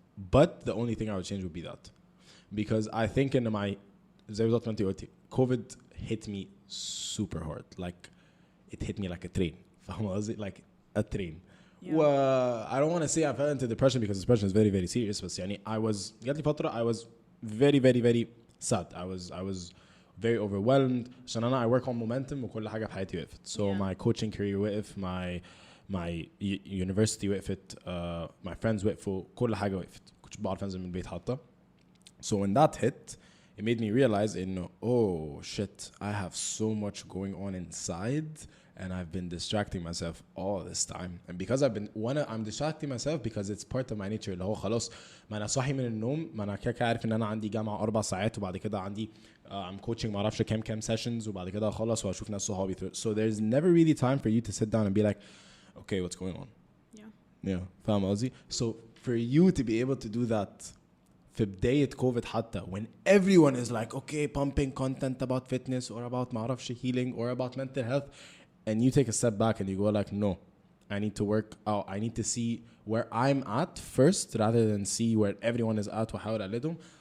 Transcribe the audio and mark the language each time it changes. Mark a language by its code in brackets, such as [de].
[en] But the only thing I would change would be that. Because I think in my [ar] زي بالظبط ما انتي قلتي [en] COVID hit me super hard. Like it hit me like a train. [ar] فاهمة قصدي؟ [en] Like a train. Yeah. Well, I don't want to say I fell into depression because depression is very very serious. But [ar] يعني جات لي فترة [en] I was very very very sad. I was very overwhelmed. [ar] عشان أنا [en] I work on momentum [ar] وكل حاجة في حياتي وقفت. [en] So my coaching career [ar] وقف, [en] my university [ar] وقفت, [en] my friends [ar] وقفوا, كل حاجة وقفت. كنتش بعرف أنزل من البيت حتى. [en] So when that hit, it made me realize oh shit, I have so much going on inside and I've been distracting myself all this time. And because I'm distracting myself because it's part of my nature. [ar] اللي هو خلاص ما أنا صاحي من النوم, ما أنا كده عارف إن أنا عندي جامعة 4 ساعات وبعد كده عندي [en] I'm coaching [ar] ما أعرفش كام sessions وبعد كده أخلص وأشوف ناس صحابي. [en] So there's never really time for you to sit down and be like, okay, what's going on? Yeah. [ar] فاهم قصدي? [en] So for you to be able to do that [ar] في بداية [en] COVID حتى when everyone is like okay pumping content about fitness or about [ar] معرفش [en] healing or about mental health and you take a step back and you go like no, I need to work out, I need to see where I'm at first rather than see where everyone is at [ar] وحاول أقلدهم.